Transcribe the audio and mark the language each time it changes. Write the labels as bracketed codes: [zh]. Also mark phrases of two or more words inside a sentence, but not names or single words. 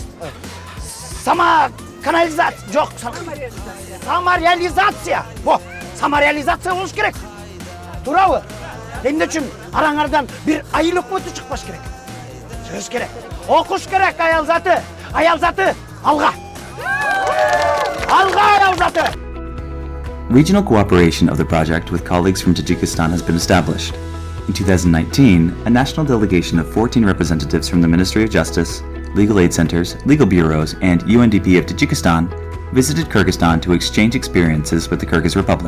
[ky] Самоканализация, жок, самореализация. Самореализация болуш керек. Туурабы? Эмне үчүн араңардан бир айыл өкмөтү чыкпаш керек. Чыгыш керек. Окуш керек, аял заты. Аял заты алга. Алга аял заты. [en] Regional cooperation of the project with colleagues from Tajikistan has been established. In 2019, a national delegation of 14 representatives from the Ministry of Justice, legal aid centers, legal bureaus, and UNDP of Tajikistan visited Kyrgyzstan to exchange experiences with the Kyrgyz Republic.